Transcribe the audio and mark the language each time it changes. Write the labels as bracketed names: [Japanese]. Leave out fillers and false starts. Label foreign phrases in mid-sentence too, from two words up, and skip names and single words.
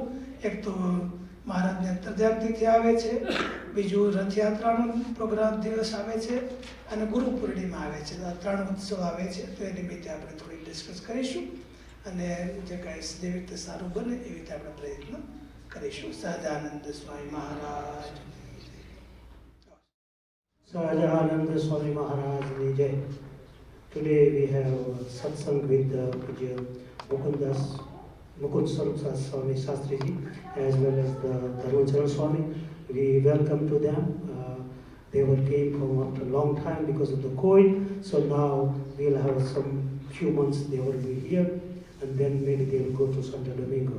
[Gujarati] એક તો મહારાજને અંતર્ધ્યાનતિથિ આવે છે, બીજું રથયાત્રાનો પ્રોગ્રામ દિવસ આવે છે અને ગુરુ પૂર્ણિમા આવે છે. આ 3 ઉત્સવ આવે છે. તો એ નિમિત્તે આપણે થોડી ડિસ્કસ કરીશું અને જે કાંઈ જેવી રીતે સારું બને એવી રીતે આપણે પ્રયત્ન કરીશું. સહજાનંદ સ્વામી મહારાજ. સહજાનંદ સ્વામી મહારાજ ની જય. [English] Today we have satsang with Pujya Mukund Swarup Swami Shastriji as well as the Dharmacharan Swami. We welcome to them. They were came from after a long time because of the COVID. So now we'll have some few months they will be here, and then maybe they will go to Santo Domingo.